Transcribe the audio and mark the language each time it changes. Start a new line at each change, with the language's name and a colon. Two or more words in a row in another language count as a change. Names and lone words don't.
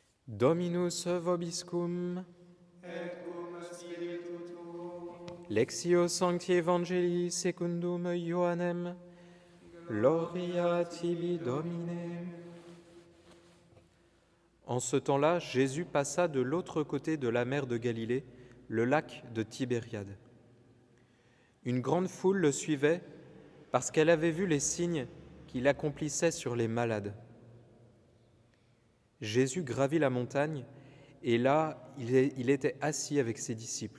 Latin: Dominus vobiscum, et cum spiritu tuo, Lectio Sancti Evangelii secundum Ioannem, Gloria tibi Domine.
French: En ce temps-là, Jésus passa de l'autre côté de la mer de Galilée, le lac de Tibériade. Une grande foule le suivait parce qu'elle avait vu les signes qu'il accomplissait sur les malades. Jésus gravit la montagne et là, il était assis avec ses disciples.